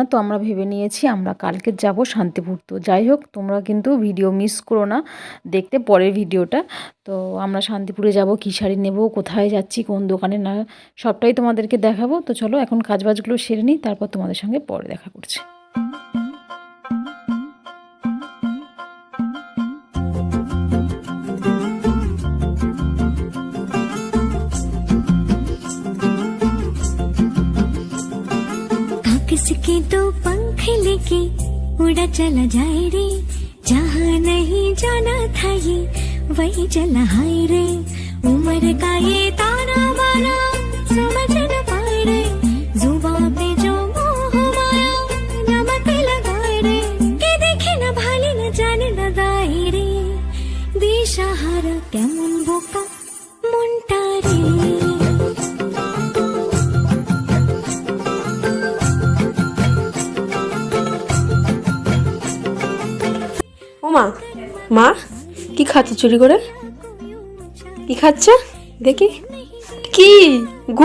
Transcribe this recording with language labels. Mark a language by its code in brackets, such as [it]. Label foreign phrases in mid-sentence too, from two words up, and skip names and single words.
[bn] তো আমরা ভেবে নিয়েছি আমরা কালকে যাব শান্তিপুর। তো যাই হোক, তোমরা কিন্তু ভিডিও মিস করো না, দেখতে পরের ভিডিওটা। তো আমরা শান্তিপুরে যাব, কী শাড়ি নেব, কোথায় যাচ্ছি, কোন দোকানে, না সবটাই তোমাদেরকে দেখাবো। তো চলো এখন কাজবাজগুলো সেরে নিই, তারপর তোমাদের সঙ্গে পরে দেখা করছি। [hi] किसके दो पंख लेके उड़ा चला जाए रे, जहाँ नहीं जाना था ये वही चला हाय रे। उम्र का ये ताना बाना समझ न पाए रे, जुबां पे जो मोह माया नमक लगाए रे, के देखे न भाले न जाने न दाए रे, [bn] দিশাহারা কেমন বোকা মনটা রে। ও মা, মা কি খাচ্ছে চুরি করে? কি খাচ্ছে দেখি? কি গু?